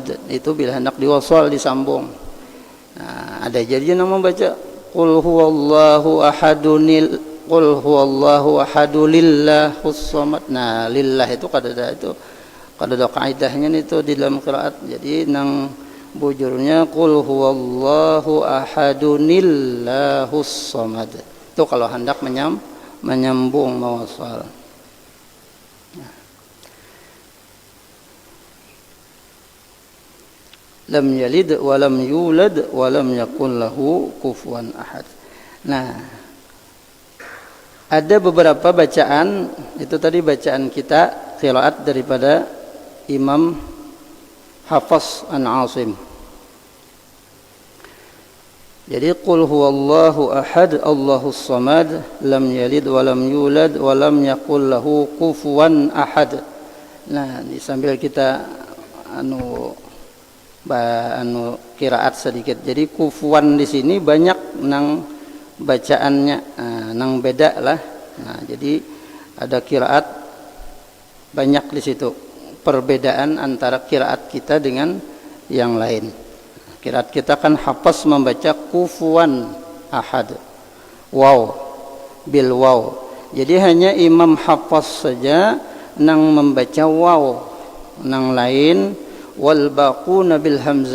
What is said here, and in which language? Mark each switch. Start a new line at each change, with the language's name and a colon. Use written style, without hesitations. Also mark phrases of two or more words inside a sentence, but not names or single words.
Banjar: Itu bila hendak diwasal disambung. Nah, ada jadinya nama baca
Arabic: قل هو الله أحد الله الصمد.
Banjar: Nah, lillah itu kada ada kaidahnya itu di dalam qiraat. Jadi nang bujurnya
Arabic: قل هو الله أحد الله الصمد.
Banjar: Itu kalau hendak menyambung mawasal.
Arabic: لم يلد ولم يولد ولم يكن له كفوا أحد.
Banjar: Nah, ada beberapa bacaan, itu tadi bacaan kita qiraat daripada Imam Hafs an Asim.
Arabic: Jadi قل هو الله أحد الله الصمد لم يلد ولم يولد ولم يكن له كفوا أحد.
Banjar: Nah, sambil kita qiraat sedikit. Jadi kufuan di sini banyak nang bacaannya, nang beda lah. Nah, jadi ada qiraat banyak di situ. Perbedaan antara qiraat kita dengan yang lain. Qiraat kita kan Hafs membaca
Arabic: كفوا أحد. واو بالواو.
Banjar: Jadi hanya Imam Hafs saja nang membaca waw, nang lain
Arabic: والباقون بالهمزة.